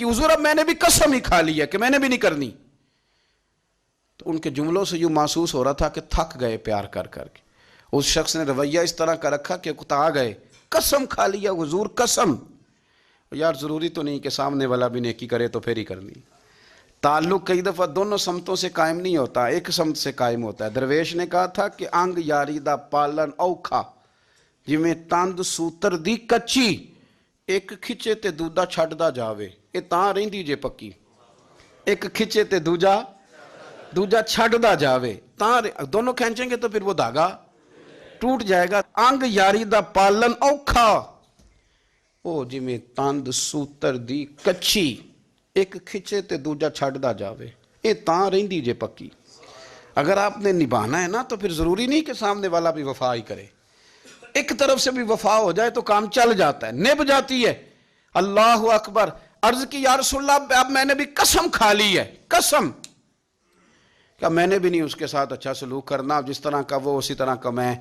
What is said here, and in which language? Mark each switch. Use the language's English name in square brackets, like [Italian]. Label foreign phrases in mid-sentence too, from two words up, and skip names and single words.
[Urdu] حضور اب میں نے بھی قسم ہی کھا لی ہے کہ میں نے بھی نہیں کرنی۔ تو ان کے جملوں سے یوں محسوس ہو رہا تھا کہ تھک گئے پیار کر کر کے۔ اس شخص نے رویہ اس طرح کا رکھا کہ کتا گئے، قسم کھا لیا حضور قسم۔ یار ضروری تو نہیں کہ سامنے والا بھی نیکی کرے تو پھر ہی کرنی۔ تعلق کئی دفعہ دونوں سمتوں سے قائم نہیں ہوتا، ایک سمت سے قائم ہوتا ہے۔ درویش نے کہا تھا کہ [Punjabi] انگ یاری دا پالن اوکھا، جویں تند سوتر دی کچی، ایک کھچے تے دوجا چھڈدا جاوے، یہ تاں رہندی جے پکی۔ ایک کھچے تے دوجا چھڈدا جاوے، [Urdu] تاں دونوں کھینچیں گے تو پھر وہ دھاگا ٹوٹ جائے گا۔ [Punjabi] انگ یاری دا پالن اوکھا، او جویں تند سوتر دی کچی، ایک کھچے تے دوجا چھڈدا جاوے، یہ تاں رہندی جے پکی۔ [Urdu] اگر آپ نے نبھانا ہے نا تو پھر ضروری نہیں کہ سامنے والا بھی وفا ہی کرے، ایک طرف سے بھی وفا ہو جائے تو کام چل جاتا ہے، نبھ جاتی ہے۔ [Arabic] اللہ اکبر۔ [Urdu] عرض کی [Arabic] یا رسول اللہ [Urdu] اب میں نے بھی قسم کھا لی ہے، قسم کہ میں نے بھی نہیں اس کے ساتھ اچھا سلوک کرنا، جس طرح کا وہ اسی طرح کا میں۔